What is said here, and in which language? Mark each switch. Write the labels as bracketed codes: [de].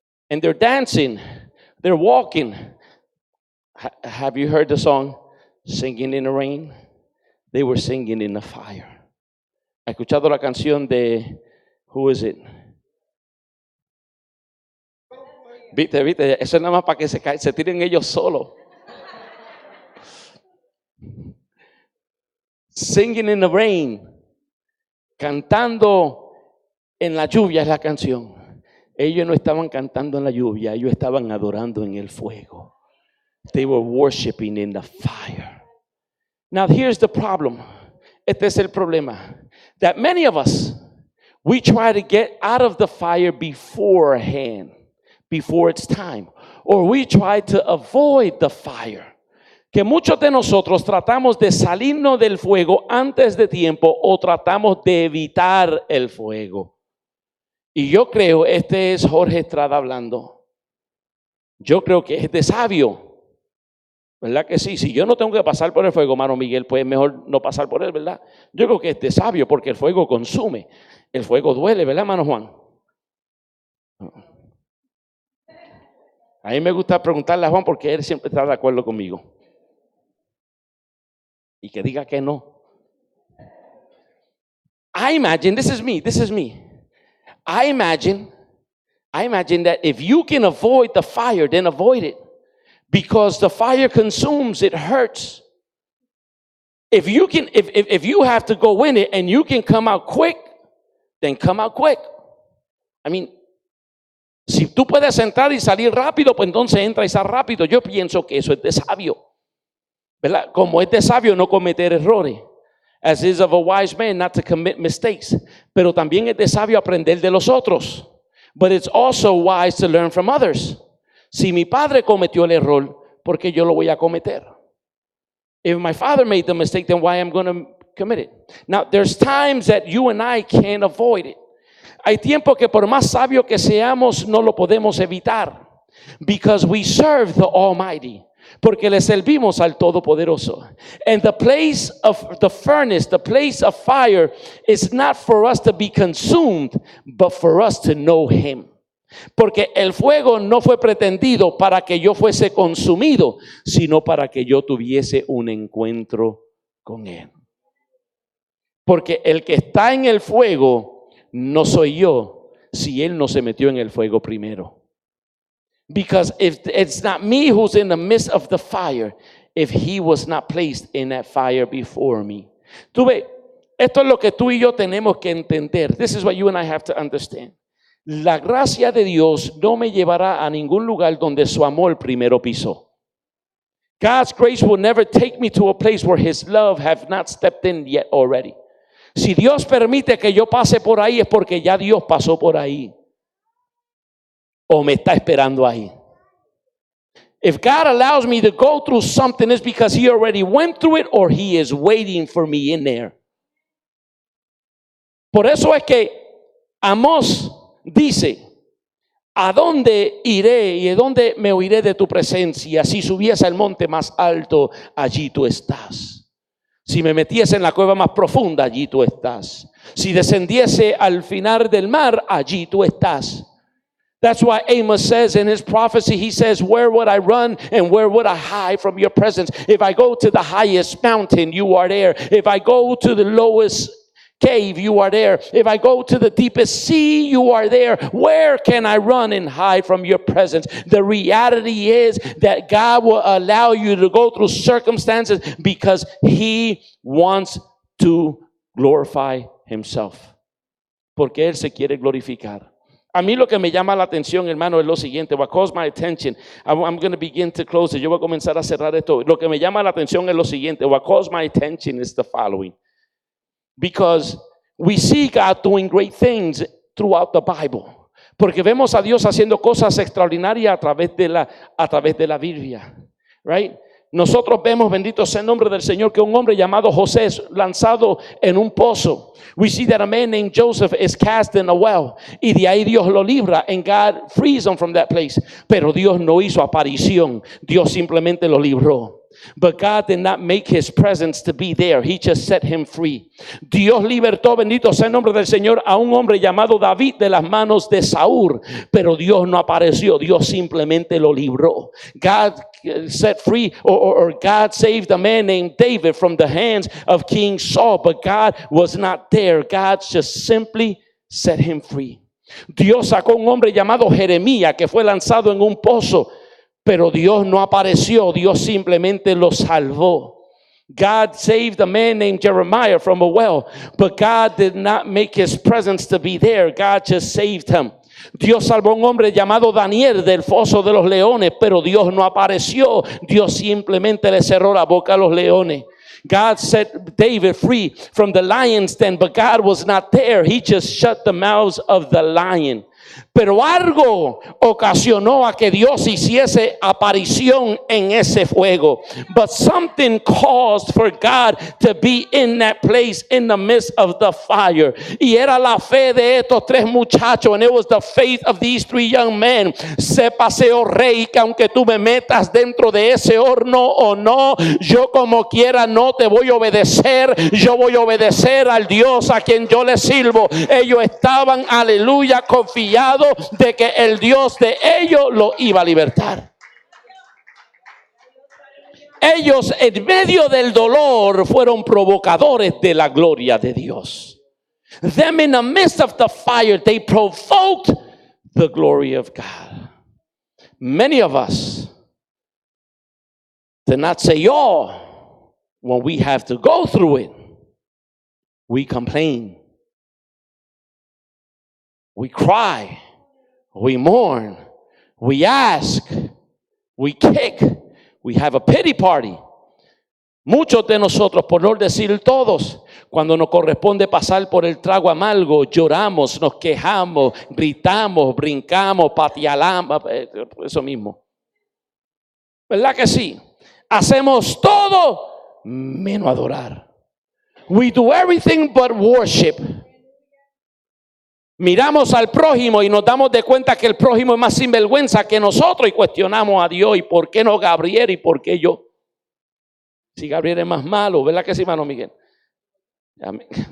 [en] And they're dancing, they're walking. Have you heard the song, Singing in the Rain? They were singing in the fire. [es] ¿Ha escuchado la canción de, [en] who is it? [es] Viste, eso es nada más para que se tiren ellos solos. Singing in the Rain, cantando en la lluvia es la canción. Ellos no estaban cantando en la lluvia, ellos estaban adorando en el fuego. [en] They were worshiping in the fire. Now here's the problem. [es] Este es el problema. [en] That many of us, we try to get out of the fire beforehand, before it's time. Or we try to avoid the fire. [es] Que muchos de nosotros tratamos de salirnos del fuego antes de tiempo o tratamos de evitar el fuego. Y yo creo, este es Jorge Estrada hablando. Yo creo que es de sabio. ¿Verdad que sí? Si yo no tengo que pasar por el fuego, hermano Miguel, pues mejor no pasar por él, ¿verdad? Yo creo que es de sabio porque el fuego consume. El fuego duele, ¿verdad, hermano Juan? A mí me gusta preguntarle a Juan porque él siempre está de acuerdo conmigo. Y que diga que no. [en] I imagine, this is me. I imagine that if you can avoid the fire, then avoid it. Because the fire consumes, it hurts. If you have to go in it and you can come out quick, then come out quick. I mean, [es] si tú puedes entrar y salir rápido, pues entonces entra y sal rápido. Yo pienso que eso es de sabio. ¿Verdad? Como es de sabio no cometer errores. [en] As is of a wise man not to commit mistakes. [es] Pero también es de sabio aprender de los otros. [en] But it's also wise to learn from others. [es] Si mi padre cometió el error, ¿por qué yo lo voy a cometer? [en] If my father made the mistake, then why am I going to commit it? Now, there's times that you and I can't avoid it. [es] Hay tiempo que por más sabio que seamos, no lo podemos evitar. [en] Because we serve the Almighty. [es] Porque le servimos al Todopoderoso. [en] And the place of the furnace, the place of fire, is not for us to be consumed, but for us to know Him. [es] Porque el fuego no fue pretendido para que yo fuese consumido, sino para que yo tuviese un encuentro con Él. Porque el que está en el fuego no soy yo, si Él no se metió en el fuego primero. [en] Because if it's not me who's in the midst of the fire, if He was not placed in that fire before me. [es] Tú ves, esto es lo que tú y yo tenemos que entender. [en] This is what you and I have to understand. [es] La gracia de Dios no me llevará a ningún lugar donde su amor primero pisó. [en] God's grace will never take me to a place where His love have not stepped in yet already. [es] Si Dios permite que yo pase por ahí es porque ya Dios pasó por ahí. O me está esperando ahí. [en] If God allows me to go through something, it's because He already went through it or He is waiting for me in there. [es] Por eso es que Amós dice, ¿a dónde iré y de dónde me oiré de tu presencia? Si subiese al monte más alto, allí tú estás. Si me metiese en la cueva más profunda, allí tú estás. Si descendiese al final del mar, allí tú estás. [en] That's why Amos says in his prophecy, he says, where would I run and where would I hide from your presence? If I go to the highest mountain, you are there. If I go to the lowest cave, you are there. If I go to the deepest sea, you are there. Where can I run and hide from your presence? The reality is that God will allow you to go through circumstances because He wants to glorify Himself. [es] Porque Él se quiere glorificar. A mí lo que me llama la atención, hermano, es lo siguiente. [en] What calls my attention, I'm going to begin to close it. [es] Yo voy a comenzar a cerrar esto. Lo que me llama la atención es lo siguiente. [en] What calls my attention is the following. Because we see God doing great things throughout the Bible. [es] Porque vemos a Dios haciendo cosas extraordinarias a través de la Biblia. [en] Right? [es] Nosotros vemos, bendito sea el nombre del Señor, que un hombre llamado José es lanzado en un pozo. [en] We see that a man named Joseph is cast in a well. [es] Y de ahí Dios lo libra [en] and God frees him from that place. [es] Pero Dios no hizo aparición. Dios simplemente lo libró. [en] But God did not make his presence to be there. He just set him free. [es] Dios libertó, bendito sea el nombre del Señor, a un hombre llamado David de las manos de Saúl. Pero Dios no apareció. Dios simplemente lo libró. [en] God set free or God saved a man named David from the hands of King Saul. But God was not there. God just simply set him free. [es] Dios sacó un hombre llamado Jeremías que fue lanzado en un pozo. Pero Dios no apareció, Dios simplemente lo salvó. [en] God saved a man named Jeremiah from a well, but God did not make his presence to be there. God just saved him. [es] Dios salvó a un hombre llamado Daniel del foso de los leones, pero Dios no apareció. Dios simplemente le cerró la boca a los leones. [en] God set David free from the lion's den, but God was not there. He just shut the mouths of the lion. [es] Pero algo ocasionó a que Dios hiciese aparición en ese fuego. [en] But something caused for God to be in that place in the midst of the fire. [es] Y era la fe de estos tres muchachos. [en] And it was the faith of these three young men. [es] Sépase, oh rey, que aunque tú me metas dentro de ese horno o no, yo como quiera no te voy a obedecer. Yo voy a obedecer al Dios a quien yo le sirvo. Ellos estaban, aleluya, confiados de que el Dios de ellos lo iba a libertar. Ellos en medio del dolor fueron provocadores de la gloria de Dios. [en] Them in the midst of the fire, they provoked the glory of God. Many of us did not say y'all when we have to go through it. We complain. We cry, we mourn, we ask, we kick, we have a pity party. [es] Muchos de nosotros, por no decir todos, cuando nos corresponde pasar por el trago amargo, lloramos, nos quejamos, gritamos, brincamos, pateamos, eso mismo. ¿Verdad que sí? Hacemos todo menos adorar. We do everything but worship. Miramos al prójimo y nos damos de cuenta que el prójimo es más sinvergüenza que nosotros y cuestionamos a Dios. ¿Y por qué no Gabriel y por qué yo? Si Gabriel es más malo, ¿verdad que sí, hermano Miguel? Amén.